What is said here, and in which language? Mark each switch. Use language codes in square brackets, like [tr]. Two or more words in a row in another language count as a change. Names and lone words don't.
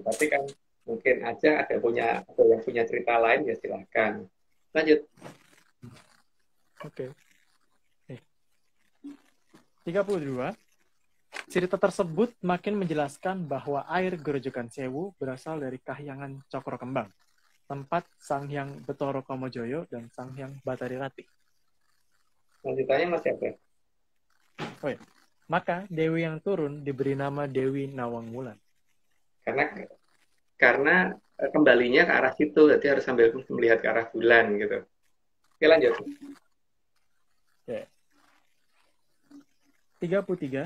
[id] Tapi kan mungkin aja ada yang punya cerita lain ya silahkan. Lanjut. Oke. 32. Cerita tersebut makin menjelaskan bahwa air Grojogan Sewu berasal dari Kahyangan Cokro Kembang, tempat Sang Hyang Betara Kamajoyo dan Sang Hyang Batari Rati. Lanjutannya masih apa? Oh ya. Maka Dewi yang turun diberi nama Dewi Nawang Wulan. Karena kembalinya ke arah situ, jadi harus sambil melihat ke arah bulan gitu. Oke, lanjut. Oke. 33.